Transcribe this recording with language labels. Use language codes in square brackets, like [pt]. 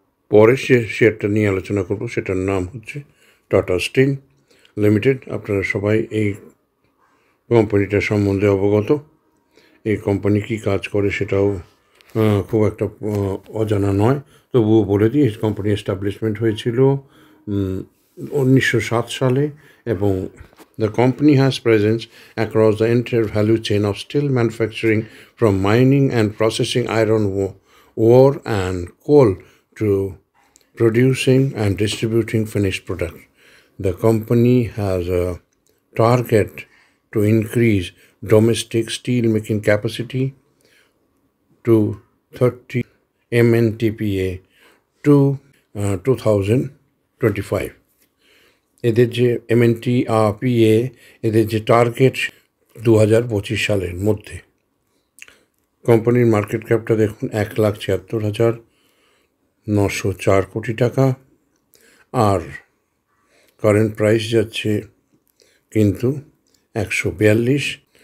[bn] পরে শেয়ারটা নিয়ে আলোচনা করব, সেটার নাম হচ্ছে টাটা স্টিল লিমিটেড। আপনারা সবাই এই কোম্পানিটার সম্বন্ধে অবগত। এই কোম্পানি কী কাজ করে সেটাও খুব একটা অজানা নয়, তবুও বলে দিই। এই কোম্পানি এস্টাবলিশমেন্ট হয়েছিল 1907 সালে, এবং [en] the company has presence across the entire value chain of steel manufacturing, from mining and processing iron ore and coal to producing and distributing finished products. The company has a target to increase domestic steel making capacity to 30 MNTPA to 2025. [bn] এদের যে MNTPA, এদের যে target 2025 সালের মধ্যে। কোম্পানির market ক্যাপটা দেখুন, 1,76,904 কোটি টাকা, আর কারেন্ট প্রাইস যাচ্ছে কিন্তু 142।